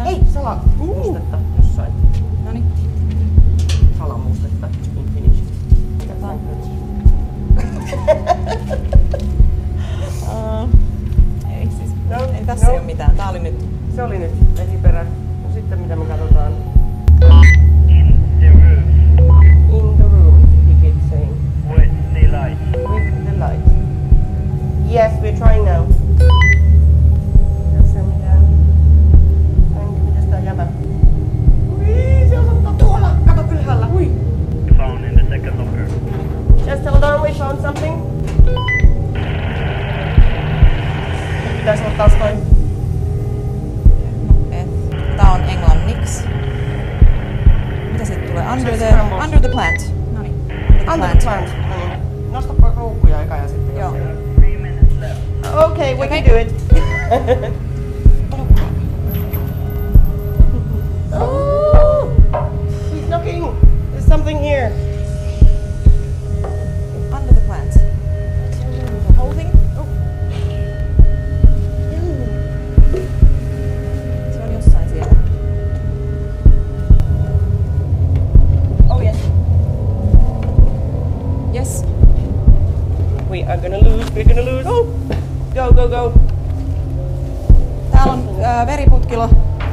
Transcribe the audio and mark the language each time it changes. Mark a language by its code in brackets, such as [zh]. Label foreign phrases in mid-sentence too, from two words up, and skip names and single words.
[fi] Ei, salamustetta jossain. Noniin. Salamustetta. Infinity. Katsotaan. Ei siis. No, Ei tässä ei oo mitään. Tää oli nyt. Se oli nyt esiperä. No sitten mitä me katsotaan? [en] In the room, he keeps saying. With the light. With the light. Yes, we're trying now. [fi] Tässä mitään. Mitäs tää jäbä? Ui, se osoittaa tuolla! Kato ylhäällä, hui! [en] Found in the second locker. Just hold on, we found something. [fi] Nyt pitäis olla taas toi. Tää on englanniksi. Mitä siitä tulee? [en] Under the plant. Noniin. Under the plant. [fi] Nostapa ruukkuja eka ja sitten. Joo. [en] 3 minutes left. Okay, we can do it. Oh, he's knocking. There's something here. Under the plant. The whole thing? Oh. [fi] Se on jossain siellä. [en] Oh yes. Yes. We are gonna lose. We're gonna lose. Oh, go, go, go. [fi] Täällä on veriputkilo.